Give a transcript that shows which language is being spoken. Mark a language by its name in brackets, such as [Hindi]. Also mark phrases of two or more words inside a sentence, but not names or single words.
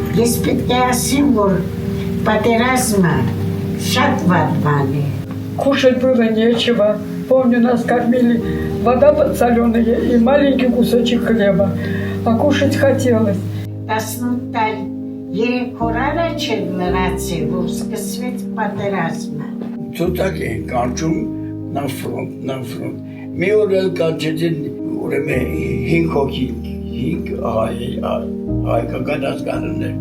[Armenian] Ես պետք է ասեմ, որ պատերազմը շատ վատ բան է։ [Russian] Кушать было нечего. Помню, нас кормили, вода подсоленая и маленький кусочек хлеба. А кушать хотелось. [Armenian] 18 տարի երեք օր առաջ էր լրացել, որ սկսվեց պատերազմը։ Ցուցակ են կանչում նա ֆրոնտ։ Մի օր էլ կանչեցին ուրեմն 5 հոգի, 5 հայկական ազգանուններ։